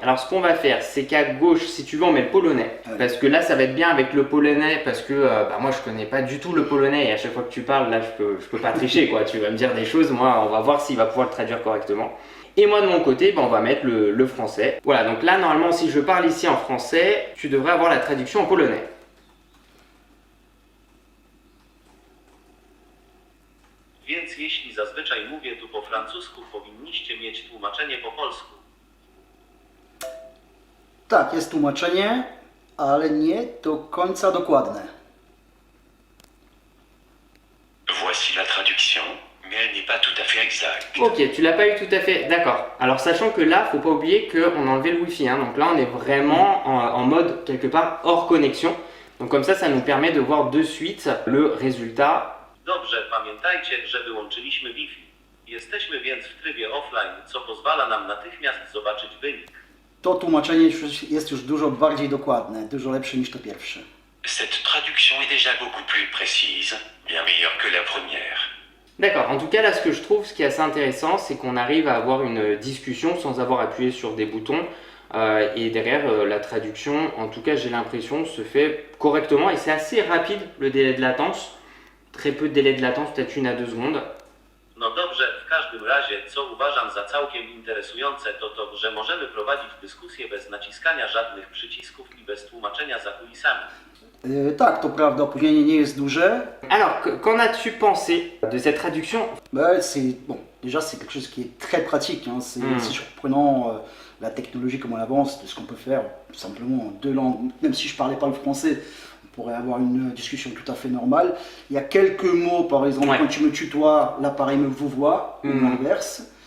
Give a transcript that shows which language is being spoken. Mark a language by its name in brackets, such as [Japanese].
[French] Alors ce qu'on va faire c'est qu'à gauche, si tu veux, on met le polonais, parce que là ça va être bien avec le polonais, parce que moi je connais pas du tout le polonais et à chaque fois que tu parles là je peux pas tricher quoi, tu vas me dire des choses, moi on va voir s'il va pouvoir le traduire correctement. Et moi de mon côté, on va mettre le français. Voilà, donc là normalement si je parle ici en français, tu devrais avoir la traduction en polonais. [Polish] Więc jeśli zazwyczaj mówię tu po francusku, powinniście mieć tłumaczenie po polsku. Tak, jest tłumaczenie, ale nie do końca dokładne. [French] Voici la traduction, mais elle n'est pas tout à fait exacte. Ok, tu l'as pas eu tout à fait, d'accord. Alors sachant que là, faut pas oublier qu'on a enlevé le Wi-Fi, hein. Donc là on est vraiment en mode quelque part hors connexion. Donc comme ça nous permet de voir de suite le résultat. [Polish] Dobrze, pamiętajcie, że wyłączyliśmy Wi-Fi. Jesteśmy więc w trybie offline, co pozwala nam natychmiast zobaczyć wynik. To tłumaczenie jest już dużo bardziej dokładne, dużo lepsze niż to pierwsze. [French] Cette traduction est déjà beaucoup plus précise, bien meilleure que la première. D'accord, en tout cas là ce que je trouve, ce qui est assez intéressant, c'est qu'on arrive à avoir une discussion sans avoir appuyé sur des boutons. Et derrière la traduction, en tout cas j'ai l'impression, se fait correctement et c'est assez rapide le délai de latence. Très peu de délai de latence, peut-être 1 à 2 secondes. [Polish] No dobrze, w każdym razie, co uważam za całkiem interesujące, to, że możemy prowadzić dyskusję bez naciskania żadnych przycisków i bez tłumaczenia za kulisami. Tak, to prawda, opóźnienie nie jest duże. [French] Alors, qu'en as-tu pensé de cette traduction? Bon, déjà c'est quelque chose qui est très pratique, hein. C'est surprenant la technologie, comment elle avance, de ce qu'on peut faire tout simplement en 2 langues. Même si je parlais pas le français, on pourrait avoir une discussion tout à fait normale. Il y a quelques mots, par exemple, quand tu me tutoies, l'appareil me vouvoie, ou l'inverse.